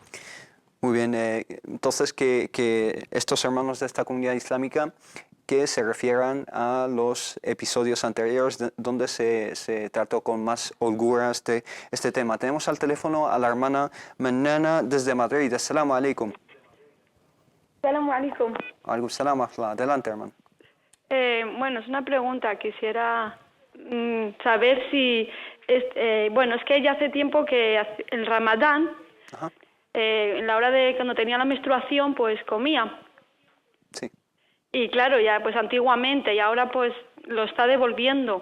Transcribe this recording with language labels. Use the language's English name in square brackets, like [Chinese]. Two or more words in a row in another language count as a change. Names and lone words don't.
[Spanish] Muy bien, entonces que estos hermanos de esta comunidad islámica que se refieran a los episodios anteriores donde se trató con más holgura este tema. Tenemos al teléfono a la hermana Mannana desde Madrid. [Arabic] Assalamu alaikum. Assalamu alaikum. Alaikum salam. [Spanish] Adelante, hermano. Bueno, es una pregunta. Quisiera saber si... bueno, es que ya hace tiempo que en Ramadán, Ajá. En la hora de cuando tenía la menstruación, pues comía. Sí. Y claro, ya pues antiguamente, y ahora pues lo está devolviendo.